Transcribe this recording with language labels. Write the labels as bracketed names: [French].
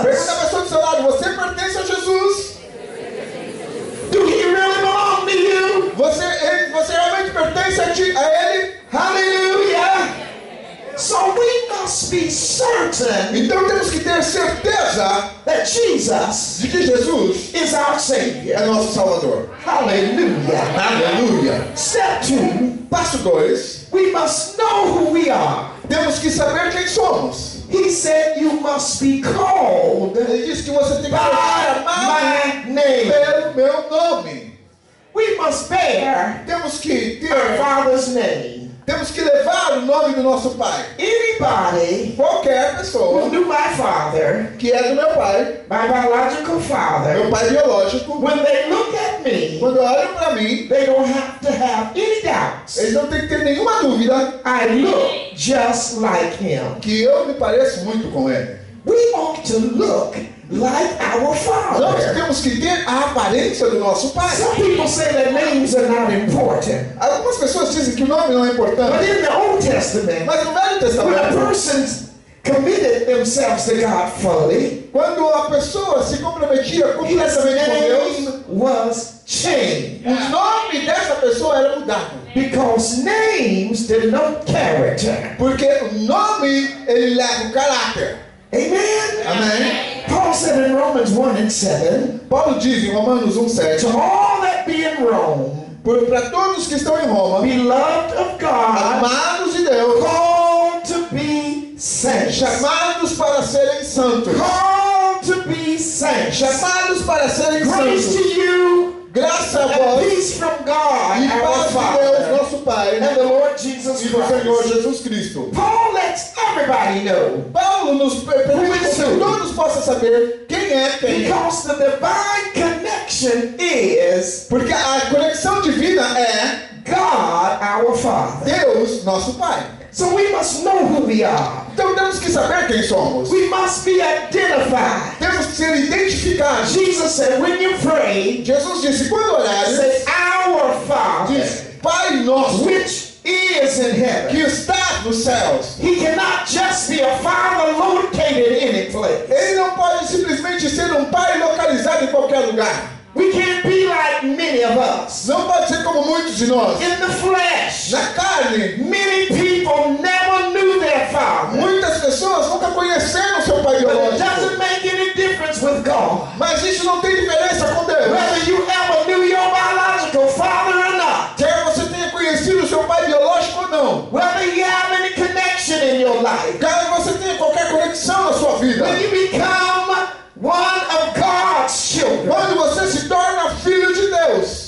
[Portuguese] pergunta a pessoa do seu lado, você pertence a Jesus? [English] Do he really belong to you? [Portuguese] Você realmente pertence a Ele? [English] Hallelujah. So we must be certain [Portuguese] Então temos que ter certeza [English] that Jesus [Portuguese] de que Jesus [English] is our Savior. [Portuguese] é nosso Salvador. [English] Hallelujah. [Portuguese] Aleluia. [English] Step 2, [Portuguese] Passo 2. [English] we must know who we are. [Portuguese] Temos que saber quem somos. [English] He said you must be called [Portuguese] Ele disse que você tem que ser [English] by [Portuguese] chamado [English] my name. [Portuguese] pelo meu nome. [English] We must bear [Portuguese] Temos que [English] our [Portuguese] ter, [English] Father's name. [Portuguese] temos que levar o nome do nosso Pai. [English] Anybody [Portuguese] Qualquer [English] who [Portuguese] pessoa [English] knew my father, [Portuguese] que é do meu pai, [English] my biological father, [Portuguese] meu pai biológico, [English] when they look at me, [Portuguese] quando olham para mim, [English] they don't have to have any doubts. [Portuguese] eles não têm que ter nenhuma dúvida [English] I look just like him. [Portuguese] que eu me pareço muito com ele. [English] We ought to look like our [Portuguese] Nós [English] Father. [Portuguese] temos que ter a aparência do nosso Pai. [English] Some people say that names are not important. [Portuguese] Algumas pessoas dizem que o nome não é [English] But [Portuguese] importante, [English] in the Old Testament, [Portuguese] mas no Velho [English] when a [Portuguese] Testamento, [English] person committed themselves to God fully, [Portuguese] quando a pessoa se comprometia [English] his name was changed. [Portuguese] o nome dessa pessoa era mudado. [English] Because names denote character. [Portuguese] Porque o nome, ele leva o caráter. [English] Amen? [Portuguese] Amém? [English] Paul said in Romans 1 and 7, [Portuguese] Paulo diz em Romanos 1,7, [English] to all that be in Rome, [Portuguese] para todos que estão em Roma, [English] beloved of God, [Portuguese] amados de Deus, [English] called to be saints. [Portuguese] chamados para serem santos, [English] Called to be saints. [Portuguese] chamados para serem [English] Grace [Portuguese] santos, [English] to you [Portuguese] graça a [English] and [Portuguese] vós [English] peace from God, [Portuguese] e [English] our Father, [Portuguese] nosso Pai, [English] and the Lord Jesus [Portuguese] e do Senhor [English] Christ. [Portuguese] Jesus Cristo. [English] Paul lets everybody know, [Portuguese] Paulo nos permite que todos possam saber quem é quem. [English] because the divine connection is [Portuguese] Porque a conexão divina é [English] God, our Father. [Portuguese] Deus, nosso Pai. [English] So we must know who we are. [Portuguese] Então temos que saber quem somos. [English] We must be identified. [Portuguese] Temos que ser identificados. [English] Jesus said, when you pray, [Portuguese] Jesus disse, quando orares, [English] say, our Father, [Portuguese] diz, Pai nosso, [English] which is in heaven. [Portuguese] que está nos céus. [English] He cannot just be a father located in any place. [Portuguese] Ele não pode simplesmente ser um pai localizado em qualquer lugar. [English] We can't be like many of us. [Portuguese] Não pode ser como muitos de nós. [English] In the flesh, [Portuguese] Na carne, [English] many people never knew their father. [Portuguese] muitas pessoas nunca conheceram seu pai [English] But it [Portuguese] biológico. [English] doesn't make any difference with God. [Portuguese] Mas isso não tem diferença com Deus. [English] Whether you ever knew your biological father or not. [Portuguese] Quer você tenha conhecido seu pai biológico ou não. [English] Whether you have any connection in your life. [Portuguese] Quer você tenha qualquer conexão na sua vida. [English] When you become one of God's children. [Portuguese] Quando você se torna filho de Deus.